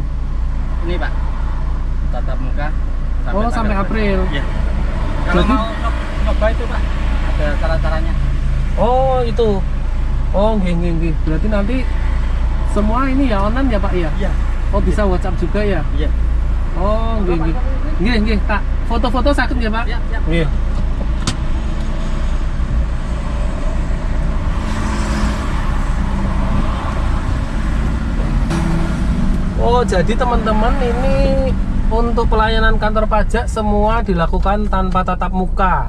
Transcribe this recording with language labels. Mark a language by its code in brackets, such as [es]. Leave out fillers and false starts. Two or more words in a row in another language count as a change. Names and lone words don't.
[id] ini Pak, tatap muka Sampai tanggal April. Iya. Kalau Jadi- mau nyoba itu Pak, ada cara-caranya. Oh itu. [jv] Oh nggih. [id] Berarti nanti semua ini ya online ya Pak ya? Iya. Oh bisa WhatsApp juga ya? Iya. [jv] Oh nggih. Nggih tak foto-foto sakit ya Pak? [id] Siap. [jv] Nggih. [id] Oh jadi teman-teman ini untuk pelayanan kantor pajak semua dilakukan tanpa tatap muka.